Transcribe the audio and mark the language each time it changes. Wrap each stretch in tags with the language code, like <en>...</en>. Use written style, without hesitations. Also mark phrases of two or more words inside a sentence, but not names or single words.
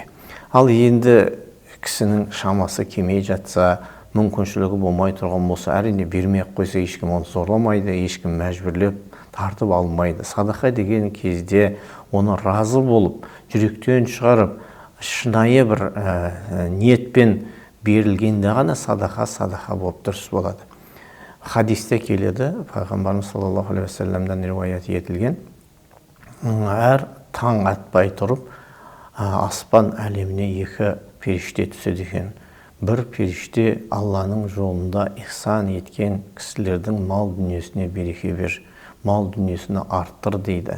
<kk>Ал енді кісінің шамасы кемей жатса, мүмкіншілігі болмай тұрған болса, әрине бермей-ақ қойса, ешкім оны зорламайды, ешкім мәжбүрлеп тартып алмайды. Садақа деген кезде оны разы болып, жүректен шығарып, шынайы бір ниетпен берілгенде ғана садақа болып дұрыс болады. Хадисте келеді, пайғамбарымыз</kk> <ar>صلى الله عليه وسلم</ar> <kk>риуаят етілген, әр таң атпай тұрып, аспан әлеміне екі періште түседі екен. Бір періште Алланың жолында ихсан еткен кісілердің мал дүниесіне береке бер, мал дүниесіне арттыр дейді.</kk>